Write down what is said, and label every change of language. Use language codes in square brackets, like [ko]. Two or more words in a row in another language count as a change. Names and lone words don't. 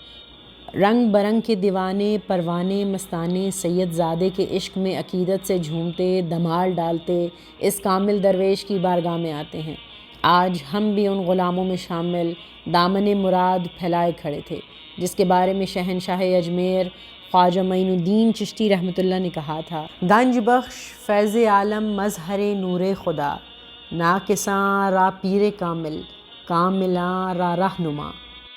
[ur] رنگ برنگ کے دیوانے پروانے مستانے سید زادے کے عشق میں عقیدت سے جھومتے دھمال ڈالتے اس کامل درویش کی بارگاہ میں آتے ہیں۔ آج ہم بھی ان غلاموں میں شامل دامن مراد پھیلائے کھڑے تھے، جس کے بارے میں شہنشاہ اجمیر خواجہ معین الدین چشتی رحمۃ اللہ نے کہا تھا، [fa] گنج بخش فیض عالم مظہر نور خدا، ناکساں را پیر کامل، کاملاں را رہنما۔